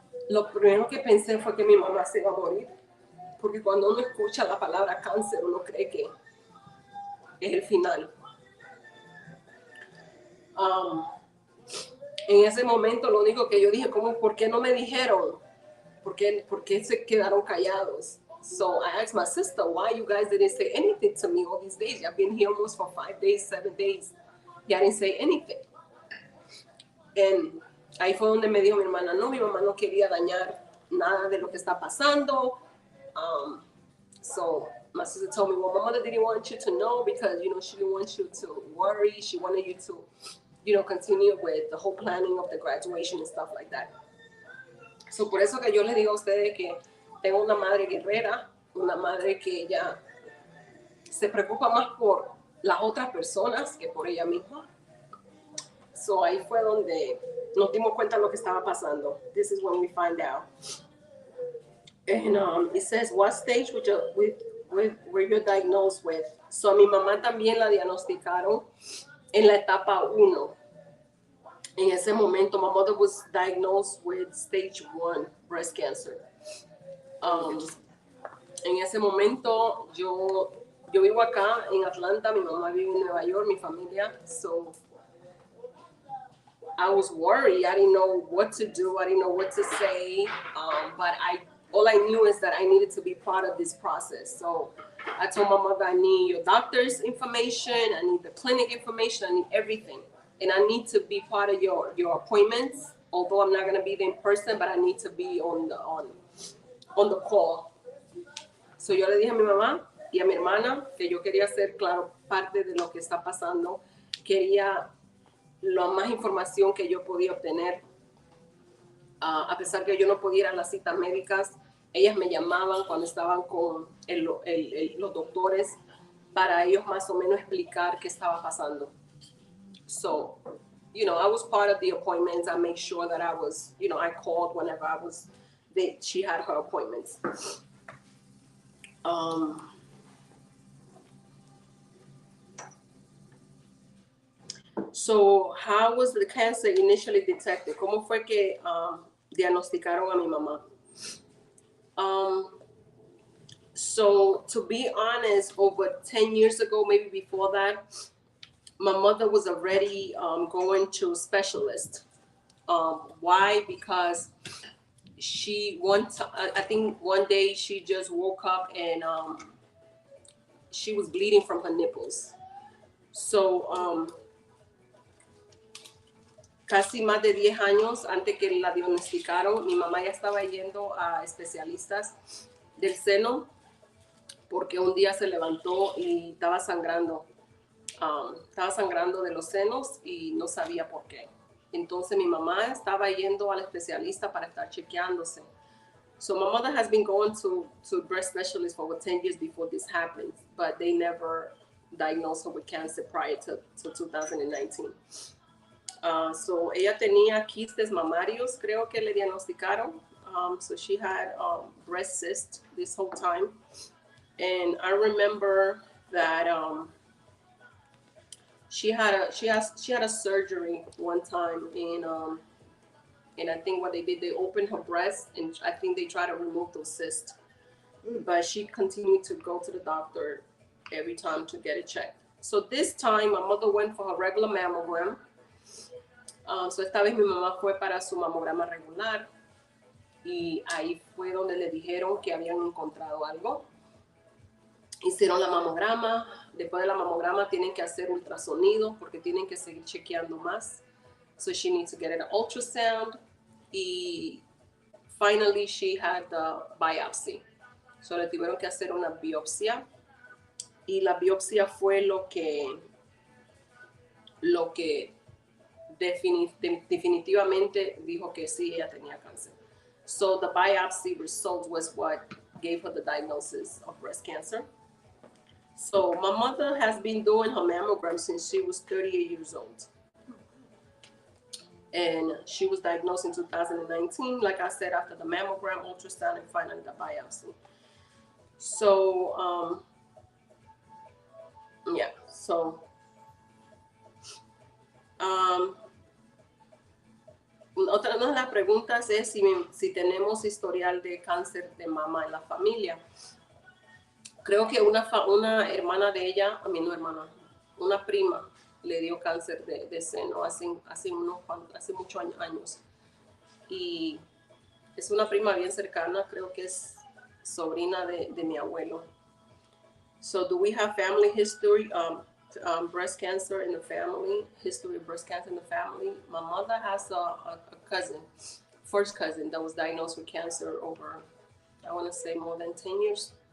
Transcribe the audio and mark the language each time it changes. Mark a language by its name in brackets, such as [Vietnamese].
[Spanish] Lo primero que pensé fue que mi mamá se iba a morir, porque cuando uno escucha la palabra cáncer, uno cree que es el final. En ese momento lo único que yo dije, ¿por qué no me dijeron? ¿Por qué se quedaron callados? [English] So I asked my sister, why you guys didn't say anything to me all these days? I've been here almost for 5 days, 7 days. You didn't say anything. [Spanish] And ahí fue donde me dijo mi hermana, no, mi mamá no quería dañar nada de lo que está pasando. [English] So my sister told me, well, my mother didn't want you to know because, she didn't want you to worry. She wanted you to, continue with the whole planning of the graduation and stuff like that. So [Spanish] por eso que yo les digo a ustedes que tengo una madre guerrera, una madre que ella se preocupa más por las otras personas que por ella misma. So ahí fue donde nos dimos cuenta de lo que estaba pasando. [English] This is when we find out. And it says, what stage were you diagnosed with? [Spanish] So a mi mamá también la diagnosticaron en la etapa 1. En ese momento, [English] my mother was diagnosed with stage 1 breast cancer. [Spanish] En ese momento, yo vivo acá en Atlanta, mi mamá vive en Nueva York, mi familia. [English] So I was worried. I didn't know what to do. I didn't know what to say. But all I knew is that I needed to be part of this process. So I told my mother, I need your doctor's information. I need the clinic information. I need everything. And I need to be part of your appointments. Although I'm not going to be there in person, but I need to be on the call. [Spanish] So yo le dije a mi mamá y a mi hermana que yo quería ser, claro, parte de lo que está pasando. Quería la más información que yo podía obtener. A pesar que yo no podía ir a las citas médicas, ellas me llamaban cuando estaban con los doctores para ellos más o menos explicar qué estaba pasando. [English] So, I was part of the appointments. I made sure that I was, I called whenever she had her appointments. So, how was the cancer initially detected? [Spanish] ¿Cómo fue que diagnosticaron a mi mamá? [English] So, to be honest, over 10 years ago, maybe before that, my mother was already going to specialist. Why? Because I think one day she just woke up and she was bleeding from her nipples. [Spanish] So, casi más de 10 años antes que la diagnosticaron, mi mamá ya estaba yendo a especialistas del seno porque un día se levantó y estaba sangrando de los senos y no sabía por qué. Entonces mi mamá estaba yendo al especialista para estar chequeándose. [English] So my mother has been going to breast specialists for over 10 years before this happened, but they never diagnosed her with cancer prior to 2019. [Spanish] So ella tenía quistes mamarios, creo que le diagnosticaron. [English] So she had breast cysts this whole time. And I remember that she had a surgery one time, and I think what they did, they opened her breast, and I think they tried to remove those cysts. But she continued to go to the doctor every time to get it checked. So this time, my mother went for her regular mammogram. [Spanish] So esta vez mi mamá fue para su mamograma regular y ahí fue donde le dijeron que habían encontrado algo. Hicieron la mamograma, después de la mamograma tienen que hacer ultrasonido porque tienen que seguir chequeando más. [English] So she needs to get an ultrasound y finally she had the biopsy. [Spanish] So le tuvieron que hacer una biopsia y la biopsia fue lo que definitivamente dijo que sí, ella tenía cáncer. [English] So the biopsy result was what gave her the diagnosis of breast cancer. So my mother has been doing her mammogram since she was 38 years old. And she was diagnosed in 2019, like I said, after the mammogram, ultrasound, and finally the biopsy. So, yeah, so, [Spanish] otra de las preguntas es si tenemos historial de cáncer de mama en la familia. Creo que una hermana de ella, una prima, le dio cáncer de seno hace muchos años. Y es una prima bien cercana, creo que es sobrina de mi abuelo. [English] So do we have family history, breast cancer in the family, history of breast cancer in the family? My mother has a cousin, first cousin that was diagnosed with cancer over, I want to say more than 10 years.